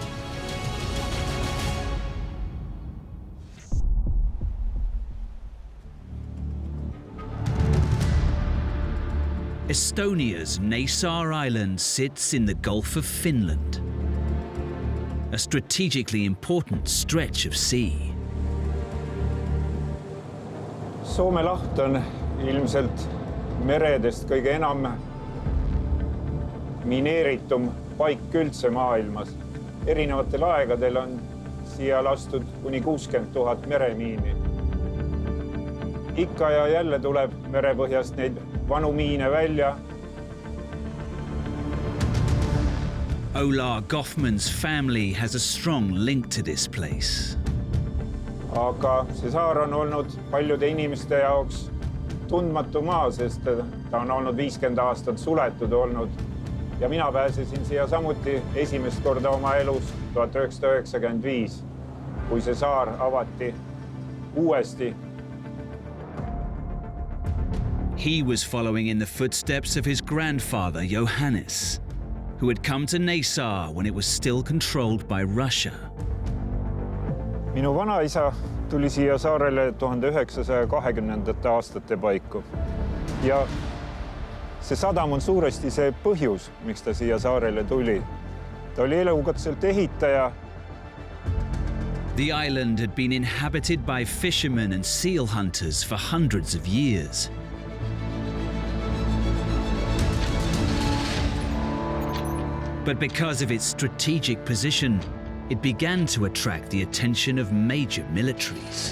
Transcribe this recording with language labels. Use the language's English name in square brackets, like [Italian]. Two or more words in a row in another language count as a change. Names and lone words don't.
[English] Estonia's Naissaar Island sits in the Gulf of Finland, a strategically important stretch of sea. [Estonian] Soome laht on ilmselt meredest kõige enam mineeritum paik üldse maailmas. Erinevatel aegadel on siia lastud kuni 60 000 meremiini. Ikka ja jälle tuleb merepõhjast neid vanu miine välja. [English] Ola Goffman's family has a strong link to this place. [Estonian] Aga see saar on olnud paljude inimeste jaoks tundmatu maa, sest ta on olnud 50 aastat suletud olnud. Ja mina pääsesin siia samuti esimest korda oma elus 1995, kui see saar avati uuesti. [English] He was following in the footsteps of his grandfather, Johannes, who had come to Naissaar when it was still controlled by Russia. [Estonian] Minu vanaisa tuli siia saarele 1920. aastate paiku. Ja see sadam on suuresti see põhjus, miks ta siia saarele tuli. Ta oli elukutselt ehitaja. [English] The island had been inhabited by fishermen and seal hunters for hundreds of years. But because of its strategic position, it began to attract the attention of major militaries.